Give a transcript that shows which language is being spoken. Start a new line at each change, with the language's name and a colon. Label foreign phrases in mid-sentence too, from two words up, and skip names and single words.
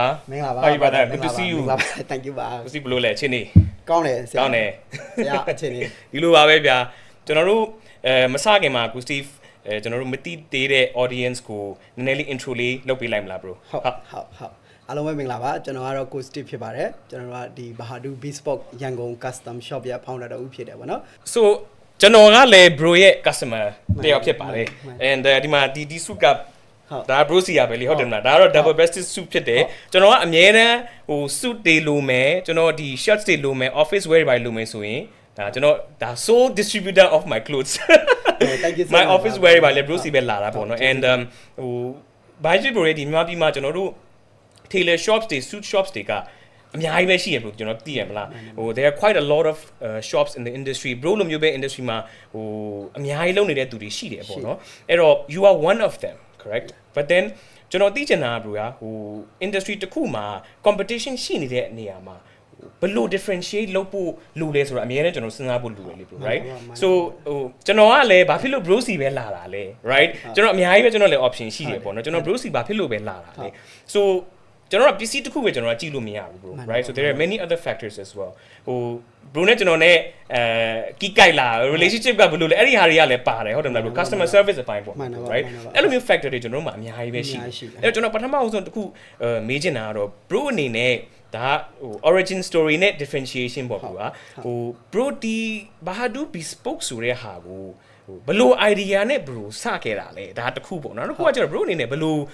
Burmese: မင်္ဂလာပါ
English: Hi brother good to see you thank you ပါ
Burmese: ကိုစတီဖ်ဘယ်လိုလဲအချင်းနေ ကောင်းတယ်ဆရာ ကောင်းတယ် ဆရာအချင်းနေ ဒီလိုပါပဲဗျာကျွန်တော်တို့မစခင်မှာကိုစတီဖ်ကျွန်တော်တို့မသိသေးတဲ့ audience ကိုနည်းနည်းလေး intro လေးလုပ်ပေးလိုက်မလား bro ဟုတ်အားလုံးပဲမင်္ဂလာပါကျွန်တော်ကတော့ Coach Steve ဖြစ်ပါတယ်ကျွန်တော်ကဒီ Bahadur Bespoke ရန်ကုန် Custom Shop ရဲ့ founder တူဖြစ်တယ်ဗောနော် so ကျွန်တော်ကလည်း bro ရဲ့ customer တယောက်ဖြစ်ပါတယ် and ဒီမှာဒီ suit ကဒါ bro စီရပဲလေဟုတ်တယ်မလားဒါကတော့
English: double breasted suit
Burmese: ဖြစ်တယ်ကျွန်တော်ကအမြဲတမ်းဟို suit တွေလိုမယ်ကျွန်တော်ဒီ shirts တွေလိုမယ်
English: office wear
Burmese: တွေလိုမယ်ဆိုရင်ဒါကျွန်တော်ဒါ
English: sole distributor of my clothes my office wear
Burmese: တွေပါလေ bro စီပဲလာတာပေါ့နော် and ဟို budget bro ဒီမြန်မာပြည်မှာကျွန်တော်တို့
English: tailor shops
Burmese: တွေ
English: suit shops
Burmese: တွေကအများကြီးပဲရှိရဘလို့ကျွန်တော်သိရ မလားဟို
English: there are quite a lot of shops in the industry
Burmese: bro လိုမျိုးပဲ industry မှာဟိုအများကြီးလုပ်နေတဲ့သူတွေရှိတယ်ပေါ့နော်အဲ့တော့
English: you are one of them correct but then
Burmese: ကျွန်တော်သိချင်တာက bro ဟို industry တစ်ခုမှာ competition ရှိ နေတဲ့နေရာမှာဘယ်လို differentiate လုပ်ဖို့လိုလဲဆိုတာအများနဲ့ကျွန်တော်စဉ်းစားဖို့လိုတယ်လေ
English: bro right so
Burmese: ဟိုကျွန်တော်ကလည်းဘာဖြစ်လို့ bro စီပဲလာတာလဲ right ကျွန်တော်အများကြီးပဲကျွန် တော်လည်း option ရှိတယ်ပေါ့နော်ကျွန်တော် bro စီဘာဖြစ်လို့ပဲလာတာလဲ so ကျွန်တော်ကပစ္စည်းတစ်ခုပဲကျွန်တော်ကကြည့်လို့မရဘူး
English: bro right so there are many other factors as well
Burmese: ဟို bro နဲ့ကျွန်တော်နဲ့ကီးကိုက်လာ relationship ကဘယ်လိုလဲအဲ့ဒီဟာတွေကလည်းပါတယ်ဟုတ်တယ်မလား bro
English: customer service
Burmese: အပိုင်းပေါ့ right အဲ့လိုမျိုး factor တွေကျွန်တော်တို့မှာအများကြီးပဲရှိတယ်အဲ့တော့ကျွန်တော်ပထမဆုံးတစ်ခုမေးချင်တာကတော့ bro အနေနဲ့ဒါဟို
English: origin story
Burmese: နဲ့ differentiation ပေါ့ကွာဟို bro ဒီ Bahadur Bespoke ဆိုတဲ့ဟာကိုဟိုဘယ်လို idea နဲ့ bro စခဲ့တာလဲဒါတစ်ခုပေါ့နော်တစ်ခုကကျတော့ bro အနေနဲ့ဘယ်လို